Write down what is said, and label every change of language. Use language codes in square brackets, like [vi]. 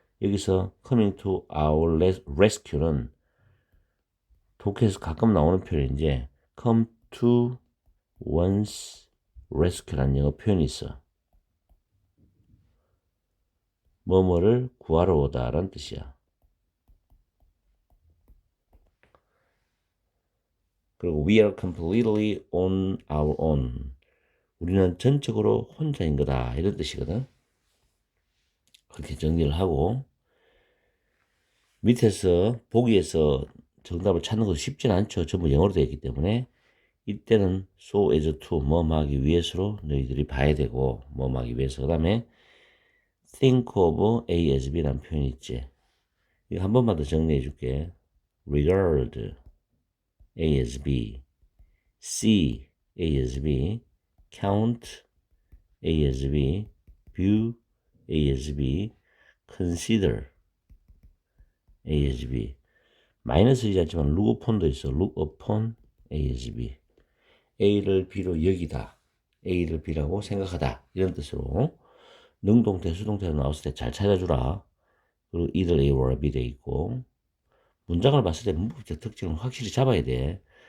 [ko] 여기서 [en] coming to our rescue [ko] 는 독해에서 가끔 나오는 표현인데 [en] come to one's rescue [ko] 라는 영어 표현이 있어. 뭐뭐를 구하러 오다라는 뜻이야. [en] 그리고 we are completely on our own. [ko] 우리는 전적으로 혼자인 거다 이런 뜻이거든. 그렇게 정리를 하고 밑에서 보기에서 정답을 찾는 것도 쉽진 않죠. 전부 영어로 되어 있기 때문에 이때는 so as to 뭐 하기 위해서로 너희들이 봐야 되고 뭐 하기 위해서 그 다음에 [en] think of A as B [ko] 라는 표현이 있지. 이거 한 번만 더 정리해 줄게. [en] regard A as B, see A as B, count A as B, view A as B, consider A as B. [ko] 마이너스이지 않지만 look upon도 있어. [en] look upon A as B. [ko] A를 B로 여기다. A를 B라고 생각하다. 이런 뜻으로 능동태, 수동태로 나왔을 때 잘 찾아주라. 그리고 either A or B 돼 있고 문장을 봤을 때 문법적 특징을 확실히 잡아야 돼.